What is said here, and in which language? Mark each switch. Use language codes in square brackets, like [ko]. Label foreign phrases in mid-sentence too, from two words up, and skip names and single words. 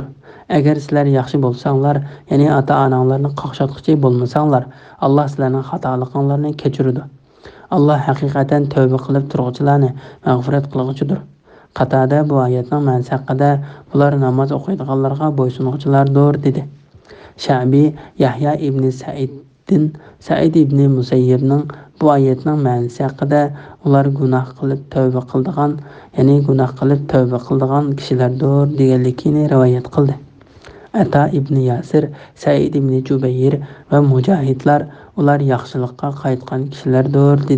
[uz] Agar sizlar yaxshi bo'lsanglar, ya'ni ota-onanglarni qaqshatquchi bo'lmasanglar, Alloh sizlarning xatoliqlaringizni kechiradi. Alloh haqiqatan tavba qilib turg'uvchilarni mag'firat qilguchidir. Qatada bu oyatning ma'nosi haqida bular namoz o'qiydiganlarga bo'ysunuvchilardir dedi. Sha'bi Yahya ibn Sa'id ibn Musayyibning bu oyatning ma'nosi haqida ular gunoh qilib tavba qildigan kishilardir deganligini rivoyat qildi. Ata ibn Yasir, Said ibn Jubayr va Mujohidlar ular yaxshilikqa qaytgan kishilardir dedi.